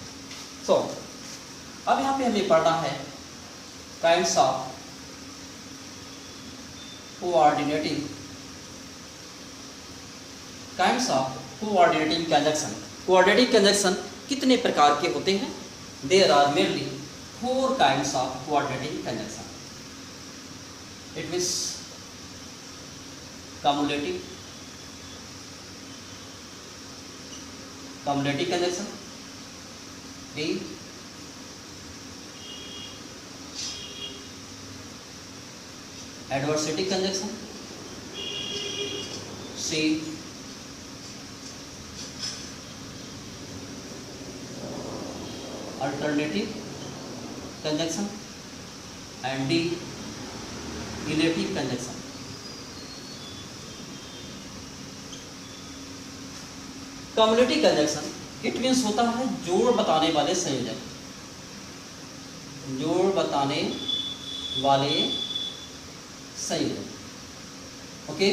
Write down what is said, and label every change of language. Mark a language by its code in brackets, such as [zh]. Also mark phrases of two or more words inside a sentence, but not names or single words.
[hi] सो अब यहाँ पे हमें पढ़ना है [en] kinds of coordinating conjunction. coordinating conjunction [hi] कितने प्रकार के होते हैं. [en] There are mainly 4 kinds of coordinating conjunction. It means cumulative conjunction, B, adversative conjunction, C, alternative conjunction, and D, relative conjunction. cumulative conjunction it means [hi] होता है जोड़ बताने वाले संयोजक, जोड़ बताने वाले संयोजक. ओके.